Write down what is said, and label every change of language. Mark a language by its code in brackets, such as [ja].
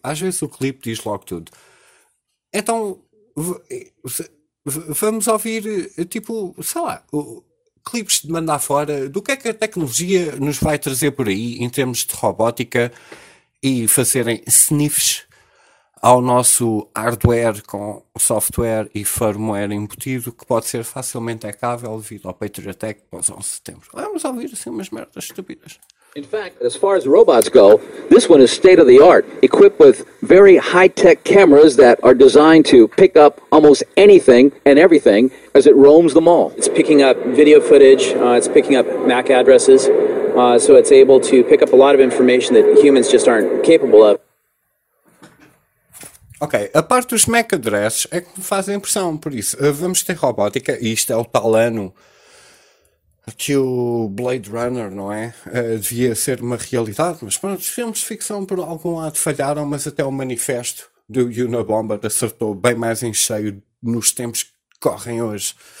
[pt] Às vezes o clipe diz logo tudo. Então, vamos ouvir, tipo, sei lá, clipes de mandar fora, do que é que a tecnologia nos vai trazer por aí em termos de robótica e fazerem sniffs ao nosso hardware com software e firmware embutido, que pode ser facilmente hackável devido ao Patriot Act pós 11 de setembro. Vamos ouvir assim umas merdas estúpidas. [en] In fact, as far as robots go, this one is state of the art, equipped with very high-tech cameras that are designed to pick up almost anything and everything as it roams the mall. It's picking up video footage, it's picking up MAC addresses, so it's able to pick up a lot of information that humans just aren't capable of. [pt] Ok, a parte dos MAC addresses é que me faz a impressão, por isso, vamos ter robótica, e isto é o tal ano que o Blade Runner, não é? Devia ser uma realidade, mas pronto, os filmes de ficção por algum lado falharam, mas até o manifesto do Unabomber acertou bem mais em cheio nos tempos que correm hoje.